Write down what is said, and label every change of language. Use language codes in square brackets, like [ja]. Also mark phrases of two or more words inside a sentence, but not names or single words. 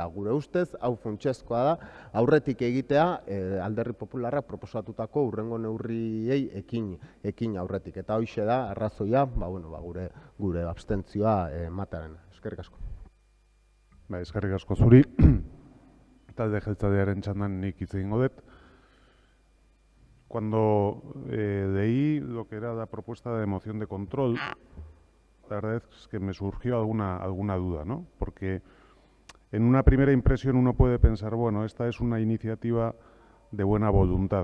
[eu] Gure ustez, hau funtsezkoa da, aurretik egitea Alderdi Popularrak proposatutako hurrengo neurriei ekin aurretik. Eta hoixe da, arrazoia, gure abstentzioa ematearen. Eskerrik asko. Eskerrik asko zuri. Talde jeltzalearen txandan nik hitz egingo dut. [es] Cuando leí lo que era la propuesta de moción de control, la verdad es que me surgió alguna duda, ¿no? Porque en una primera impresión uno puede pensar, bueno, esta es una iniciativa de buena voluntad.